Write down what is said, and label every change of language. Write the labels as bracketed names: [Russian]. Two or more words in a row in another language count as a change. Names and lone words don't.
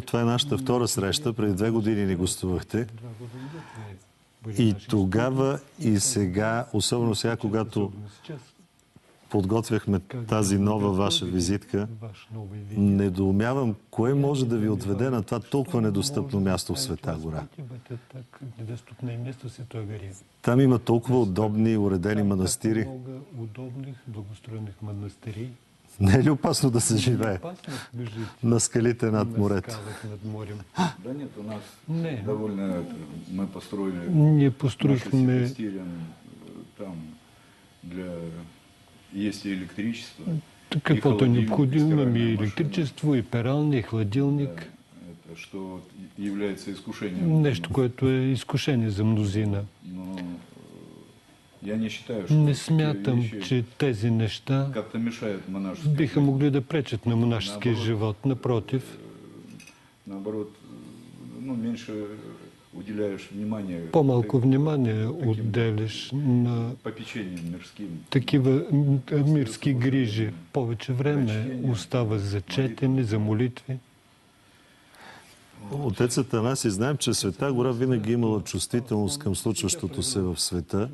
[Bulgarian] Това е нашата втора среща. Преди 2 години ни гостувахте. И тогава и сега, особено сега, когато подготвяхме тази нова ваша визитка, недоумявам кое може да ви отведе на това толкова недостъпно място в Света гора. Там има толкова удобни, уредени манастири. [Russian] Много удобних, благоустроених манастирей. [Bulgarian] Не е ли опасно да се живее на скалите над морето? [Russian] Да нет, у нас довольно... Мы построили... [Bulgarian] Ние построихме... [Russian] Там для... Есть и электричество. [Bulgarian] Каквото е необходимо, имаме и електричество, и пералня, и хладилник. [Russian] Что является искушением. [Bulgarian] Нещо, което е изкушение за мнозина. [Russian] Но я не считаю, что [Bulgarian] Не смятам, че тези неща [Russian] как-то мешают монашескому. [Bulgarian] биха могли да пречат на монашеския живот. [Russian] Напротив, наоборот, меньше уделяешь внимание. [Bulgarian] По-малко внимание отделиш на такива мирски грижи. Повече време остава за четене, за молитви. Отец Атанаси, знаем, че Света гора винаги имала чувствителност към случващото се в света.